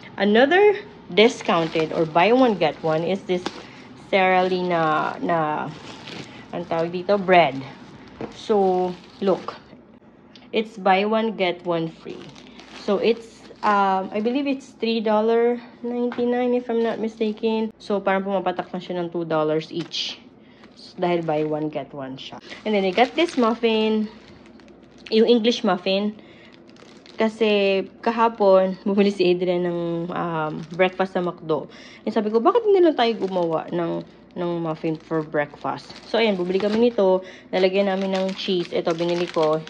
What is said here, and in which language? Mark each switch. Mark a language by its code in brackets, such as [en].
[en] Another discounted or buy one, get one is this Sara Lee [tl] na ang tawag dito, [en] bread. So, look. It's buy one, get one free. So, it's, I believe it's $3.99 if I'm not mistaken. [tl] So, parang pumapatak na siya ng $2 each. So, dahil buy one, get one siya. [en] And then, I got this muffin. [tl] Yung English muffin. Kasi kahapon, bumili si Adrian ng breakfast sa McDo. And sabi ko, bakit hindi lang tayo gumawa ng muffin [en] for breakfast? [tl] So, ayan, bumili kami nito. Nalagyan namin ng cheese. Ito, binili ko.